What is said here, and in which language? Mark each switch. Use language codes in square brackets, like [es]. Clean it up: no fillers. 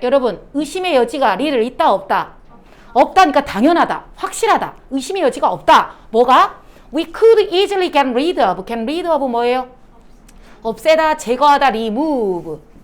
[ko] 여러분 의심의 여지가 little 있다 없다? 없다니까 당연하다. 확실하다. 의심의 여지가 없다. 뭐가? [en] We could easily get rid of. get rid of [ko] 뭐예요? 없애다, 제거하다, remove.